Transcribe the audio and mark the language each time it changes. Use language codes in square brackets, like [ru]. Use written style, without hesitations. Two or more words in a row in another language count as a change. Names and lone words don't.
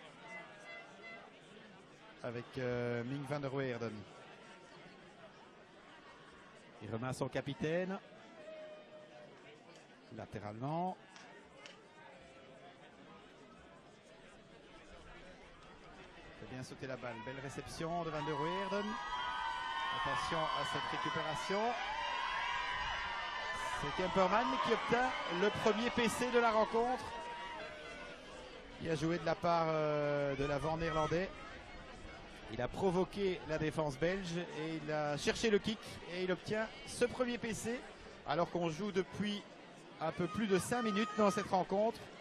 [fr] Avec Ming van der Weerden. Il remet à son capitaine. Latéralement. Il fait bien sauter la balle. Belle réception de van der Weerden. Attention à cette récupération. C'est Kemperman qui obtient le premier PC de la rencontre. Il a joué de la part de l'avant néerlandais. Il a provoqué la défense belge et il a cherché le kick et il obtient ce premier PC alors qu'on joue depuis un peu plus de 5 minutes dans cette rencontre.